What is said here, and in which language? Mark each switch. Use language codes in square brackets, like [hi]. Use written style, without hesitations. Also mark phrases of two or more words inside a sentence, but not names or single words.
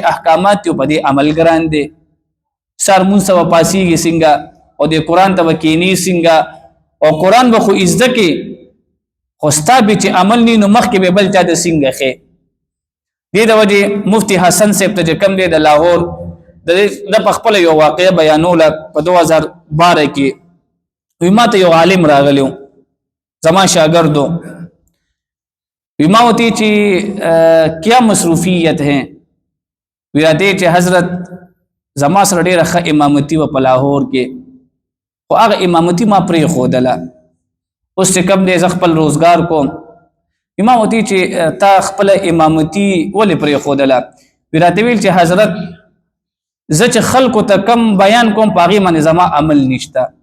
[ps] احکامات یو په دې عمل ګران دی سهار لمونځ ته به پاسېږي څنګه او د قرآن ته به کینی څنګه او قرآن به خو زده کې خو ستا به چې عمل نی نو مخکې به بل چا ته څنګه ښې دې د وجې مفتي حسن صاحب ته چې کم دی د لاهور د په خپله یو واقعه بیانوله په 2012 کې وی ما ته یو عالم راغلی و زما شاگردو وی ما ہوتی چې [ur] کیا مصروفیت ہیں [ps] وی راته چې حضرت زما سره ډېره ښه امامتي وه په لاهور کې خو هغه امامتي ما پرېښودله اوس چې کوم دی زه خپل روزګار کوم ما وتی چې تا خپله امامتي ولې پرېښودله وی راته ویل چې حضرت زه چې خلکو ته کم بیان کوم په هغې باندې زما عمل نشته